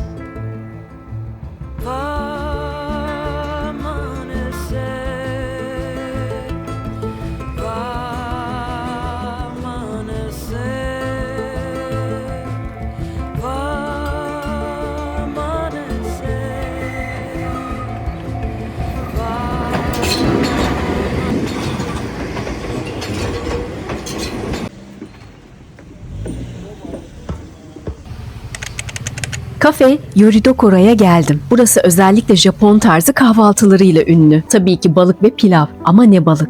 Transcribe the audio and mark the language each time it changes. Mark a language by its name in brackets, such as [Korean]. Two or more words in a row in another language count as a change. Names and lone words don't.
[Spanish] Va a amanecer, va a amanecer, va a amanecer, va. [Turkish] Kafe Yoridokoro'ya geldim. Burası özellikle Japon tarzı kahvaltılarıyla ünlü. Tabii ki balık ve pilav. Ama ne balık?